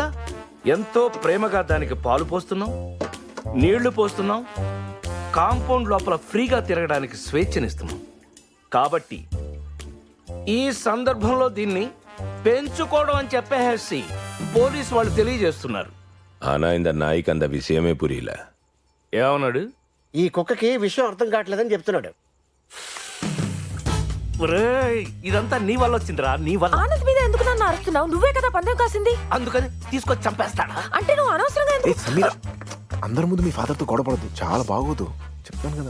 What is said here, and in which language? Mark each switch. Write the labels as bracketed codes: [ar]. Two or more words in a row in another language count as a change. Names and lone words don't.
[te] ఎంతో ప్రేమగా దానికి పాలు పోస్తున్నాం, నీళ్లు పోస్తున్నాం, కాంపౌండ్ లోపల ఫ్రీగా తిరగడానికి స్వేచ్ఛనిస్తున్నాం. కాబట్టి ఈ సందర్భంలో దీన్ని పెంచుకోవడం అని చెప్పేసి పోలీసు వాళ్ళు తెలియజేస్తున్నారు. [ta] ஆனா இந்த நாய்க்கு அந்த விஷயமே புரியல. [te] ఏమన్నాడు? ఈ కుక్కకి విషయం అర్థం కావట్లేదని చెప్తున్నాడు. ఒరేయ్, ఇదంతా నీ వల్ల వచ్చిందిరా, నీ వల్ల. ఆనంద్ మీద ఎందుకు నన్ను అరుస్తున్నావు? నువ్వే కదా పందెం కాసింది. అందుకని తీసుకొచ్చి చంపేస్తాడా? అంటే నువ్వు అనవసరంగా ఎందుకు- సమీరా, అందరి ముందు మీ ఫాదర్తో గొడవపడద్దు, చాలా బాగోదు, చెప్తాను కదా.